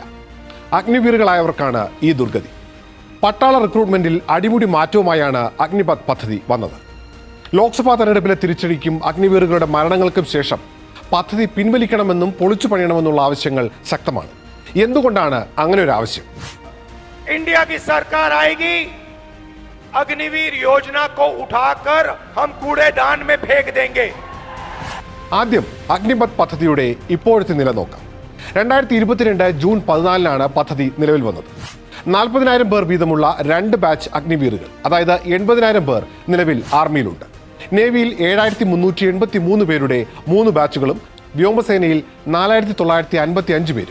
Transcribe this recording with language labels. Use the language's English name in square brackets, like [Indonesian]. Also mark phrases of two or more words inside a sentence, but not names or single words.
[Malayalam] അഗ്നിവീറുകളായവർക്കാണ് ഈ ദുർഗതി. പട്ടാള റിക്രൂട്ട്മെന്റിൽ അടിമുടി മാറ്റവുമായാണ് അഗ്നിപഥ് പദ്ധതി വന്നത്. ലോക്സഭാ തെരഞ്ഞെടുപ്പിലെ തിരിച്ചടിക്കും അഗ്നിവീറുകളുടെ മരണങ്ങൾക്കും ശേഷം പദ്ധതി പിൻവലിക്കണമെന്നും പൊളിച്ചു പണിയണമെന്നുള്ള ആവശ്യങ്ങൾ ശക്തമാണ്. എന്തുകൊണ്ടാണ് അങ്ങനെ ഒരു ആവശ്യം? [Hindi] इंडिया की सरकार आएगी, अग्निवीर योजना को उठाकर हम कूड़ेदान में फेंक देंगे. [Malayalam] ആദ്യം അഗ്നിപഥ് പദ്ധതിയുടെ ഇപ്പോഴത്തെ നില നോക്കാം. 2022 ജൂൺ 14 പദ്ധതി നിലവിൽ വന്നത്. 40,000 പേർ വീതമുള്ള 2 ബാച്ച് അഗ്നിവീറുകൾ, അതായത് 80,000 പേർ നിലവിൽ ആർമിയിലുണ്ട്. നേവിയിൽ 7,383 പേരുടെ 3 ബാച്ചുകളും വ്യോമസേനയിൽ 4,955 പേരും.